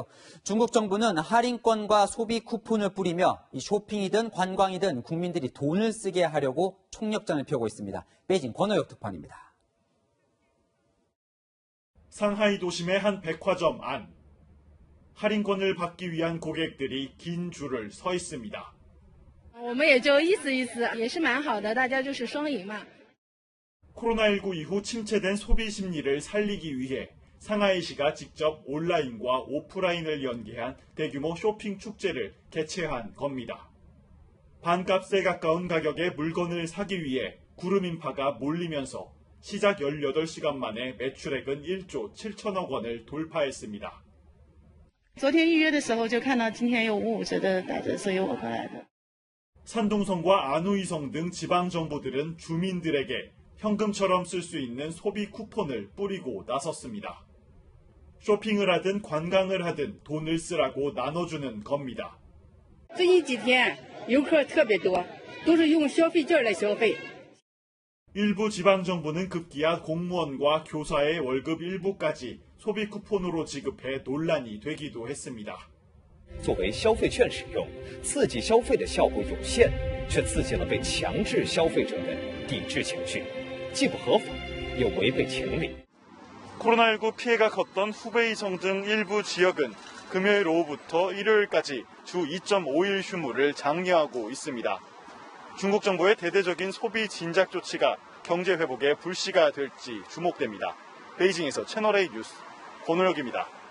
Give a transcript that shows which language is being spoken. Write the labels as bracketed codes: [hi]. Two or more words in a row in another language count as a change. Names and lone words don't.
[ko] 중국 정부는 할인권과 소비 쿠폰을 뿌리며 이 쇼핑이든 관광이든 국민들이 돈을 쓰게 하려고 총력전을 펴고 있습니다. 베이징 권호혁 특파원입니다. 상하이 도심의 한 백화점 안. 할인권을 받기 위한 고객들이 긴 줄을 서 있습니다. [zh] 我们也就意思意思，也是蛮好的，大家就是双赢嘛。 [ko] 코로나19 이후 침체된 소비 심리를 살리기 위해 상하이시가 직접 온라인과 오프라인을 연계한 대규모 쇼핑 축제를 개최한 겁니다. 반값에 가까운 가격의 물건을 사기 위해 구름 인파가 몰리면서 시작 18시간 만에 매출액은 1조 7천억 원을 돌파했습니다. [zh] 昨天预约的时候就看到今天有55折的打折，所以我过来的。 [ko] 산둥성과 안우이성 등 지방정부들은 주민들에게 현금처럼 쓸 수 있는 소비 쿠폰을 뿌리고 나섰습니다. 쇼핑을 하든 관광을 하든 돈을 쓰라고 나눠주는 겁니다. [zh] 最近几天游客特别多，都是用消费券来消费。 [ko] 일부 지방정부는 급기야 공무원과 교사의 월급 일부까지 소비 쿠폰으로 지급해 논란이 되기도 했습니다. [zh] 作为消费券使用，刺激消费的效果有限，却刺激了被强制消费者的抵制情绪，既不合法，又违背情理。 [ko] 코로나19 피해가 컸던 후베이성 등 일부 지역은 금요일 오후부터 일요일까지 주 2.5일 휴무를 장려하고 있습니다. 중국 정부의 대대적인 소비 진작 조치가 경제 회복에 불씨가 될지 주목됩니다. 베이징에서 채널A 뉴스 권호혁입니다.